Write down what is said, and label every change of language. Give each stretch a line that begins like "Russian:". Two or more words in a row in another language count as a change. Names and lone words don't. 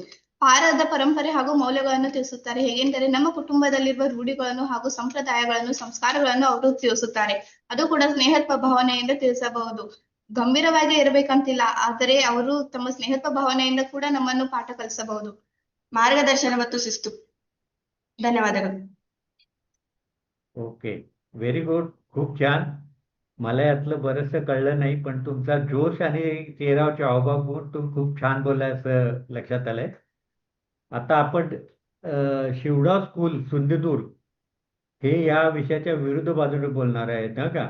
Kannada: ಭಾರತದ ಪರಂಪರೆ ಹಾಗೂ ಮೌಲ್ಯಗಳನ್ನು ತಿಳಿಸುತ್ತಾರೆ. ಹೇಗೆಂದರೆ ನಮ್ಮ ಕುಟುಂಬದಲ್ಲಿರುವ ರೂಢಿಗಳನ್ನು ಹಾಗೂ ಸಂಪ್ರದಾಯಗಳನ್ನು, ಸಂಸ್ಕಾರಗಳನ್ನು ಅವರು ತಿಳಿಸುತ್ತಾರೆ. ಅದು ಕೂಡ ಸ್ನೇಹತ್ವ ಭಾವನೆಯಿಂದ ತಿಳಿಸಬಹುದು. ಗಂಭೀರವಾಗಿ ಇರಬೇಕಂತಿಲ್ಲ, ಆದರೆ ಅವರು ತಮ್ಮ ಸ್ನೇಹತ್ವ ಭಾವನೆಯಿಂದ ಕೂಡ ನಮ್ಮನ್ನು ಪಾಠ ಕಲಿಸಬಹುದು. ಮಾರ್ಗದರ್ಶನ ಮತ್ತು ಶಿಸ್ತು. ಧನ್ಯವಾದಗಳು.
Marathi: ओके,
English: very good.
Marathi: खूप छान. मला यातलं बरंचसं कळलं नाही, पण तुमचा जोश आणि चेहऱ्यावरचे हावभाव बघून तुम्ही खूप छान बोललाय असं लक्षात आलंय. आता आपण शिवडा स्कूल सिंधुदुर्ग हे या विषयाच्या विरुद्ध बाजूने बोलणार आहेत ना का.